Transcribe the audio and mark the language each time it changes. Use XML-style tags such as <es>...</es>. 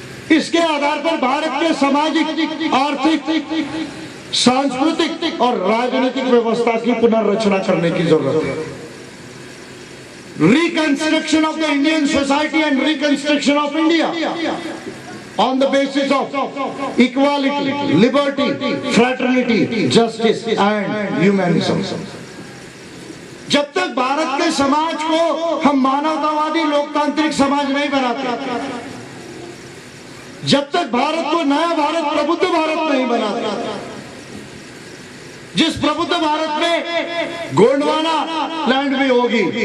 <hi>इसके आधार पर भारत के सामाजिक, आर्थिक, सांस्कृतिक और राजनीतिक व्यवस्था की पुनर्रचना करने की जरूरत है।</hi> <en>Reconstruction of the Indian society and reconstruction of India. on the basis of equality, liberty, fraternity, justice and humanism.</en> <hi>जब तक भारत के समाज को हम मानवतावादी लोकतांत्रिक समाज नहीं बनाते, जब तक भारत को नया भारत, प्रबुद्ध भारत नहीं बनाते, जिस प्रबुद्ध भारत में गोंडवाना लैंड भी होगी,</hi>